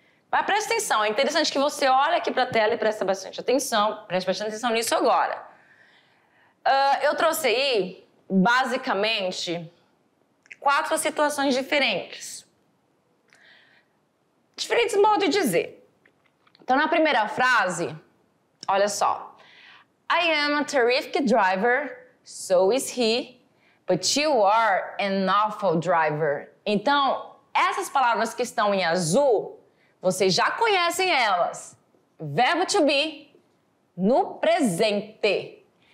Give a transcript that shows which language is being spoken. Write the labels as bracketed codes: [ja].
[pt] Mas presta atenção, é interessante que você olhe aqui para a tela e preste bastante atenção nisso agora. Eu trouxe aí, basicamente, 4 situações diferentes. Diferentes modos de dizer. Então, na primeira frase, olha só. [en] I am a terrific driver, so is he, but you are an awful driver. [pt] Então, essas palavras que estão em azul, vocês já conhecem elas. Verbo to be no presente.